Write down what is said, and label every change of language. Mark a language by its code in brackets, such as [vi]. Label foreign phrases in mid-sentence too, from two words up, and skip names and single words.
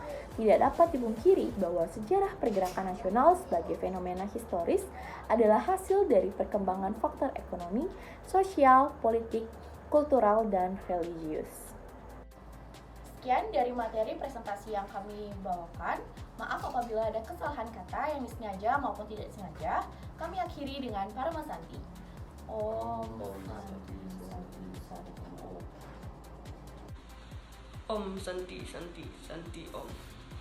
[id] Tidak dapat dipungkiri bahwa sejarah pergerakan nasional sebagai fenomena historis adalah hasil dari perkembangan faktor ekonomi, sosial, politik, kultural, dan religius. Sekian dari materi presentasi yang kami bawakan. Maaf apabila ada kesalahan kata yang disengaja maupun tidak disengaja. Kami akhiri dengan Parama Santi. [sa] Om Santi, Santi, Santi, Om. Om Santi, Santi, Santi Om.